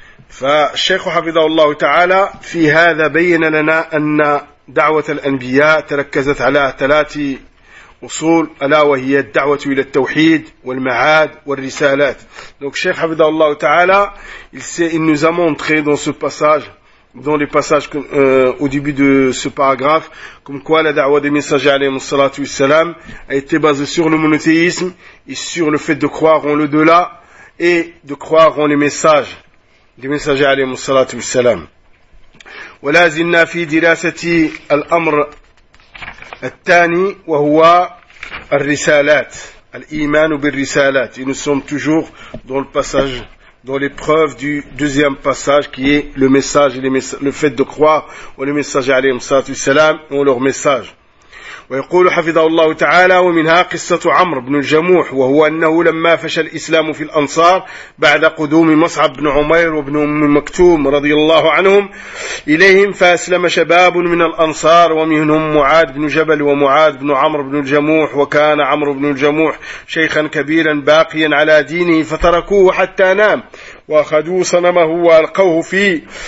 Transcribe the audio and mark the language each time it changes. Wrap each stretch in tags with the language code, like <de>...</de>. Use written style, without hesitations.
<ar>فالشيخ حفظه الله تعالى في هذا بين لنا أن دعوة الأنبياء تركزت على ثلاث وصول، ألا وهي الدعوة إلى التوحيد والمعاد والرسالات.</ar> <fr>Donc Cheikh</fr> <ar>حفظه الله تعالى</ar> <fr>il nous a montré dans ce passage, dans les passages au début de ce paragraphe, comme quoi la da'wa des messagers</fr> <ar>عليهم الصلاة والسلام</ar> <fr>a été basée sur le monothéisme et sur le fait de croire en l'au-delà et de croire en les messages des messagers عليهم الصلاة والسلام.</fr> <ar>ولا زلنا في دراسة الأمر الثاني وهو الرسالات، الإيمان بالرسالات.</ar> <fr>Et nous sommes toujours dans le passage, dans l'épreuve du deuxième passage qui est le message, le fait de croire aux les messagers</fr> <ar>عليهم الصلاة والسلام</ar> <fr>ou leur message.</fr> <ar>ويقول حفظه الله تعالى ومنها قصة عمرو بن الجموح، وهو أنه لما فشل الإسلام في الأنصار بعد قدوم مصعب بن عمير وابن أم مكتوم رضي الله عنهم إليهم، فأسلم شباب من الأنصار ومنهم معاذ بن جبل ومعاذ بن عمرو بن الجموح، وكان عمرو بن الجموح شيخا كبيرا باقيا على دينه، فتركوه حتى نام وأخذوا صنمه وألقوه في</ar>